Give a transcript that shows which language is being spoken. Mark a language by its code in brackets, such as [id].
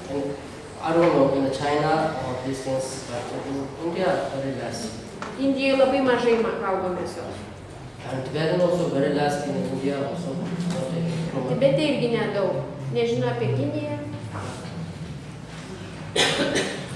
[en] And I don't know in China or these things, but in India very less. [lt] Indijoje labai mažai valgo mėsos. [en] And Tibetan also very less in India also. [lt] Tibete irgi nedaug. Nežinau apie Kiniją.